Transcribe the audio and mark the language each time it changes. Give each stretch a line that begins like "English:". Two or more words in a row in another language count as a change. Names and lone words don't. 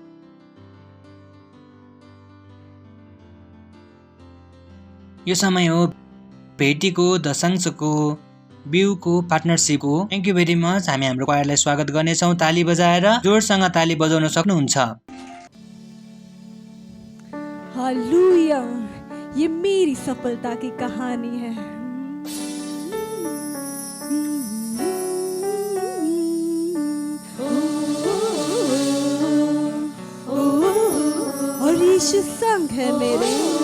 Nepali: यो समय हो भेटीको, दशांशको, बिउको, पार्टनरसिपको।
English: Thank you very much.
Nepali: हामी हाम्रो क्वायरलाई स्वागत गर्नेछौँ ताली बजाएर। जोडसँग ताली बजाउन सक्नुहुन्छ।
Hindi: हालेलुया, ये मेरी सफलता की कहानी है। और यीशु संग है मेरे।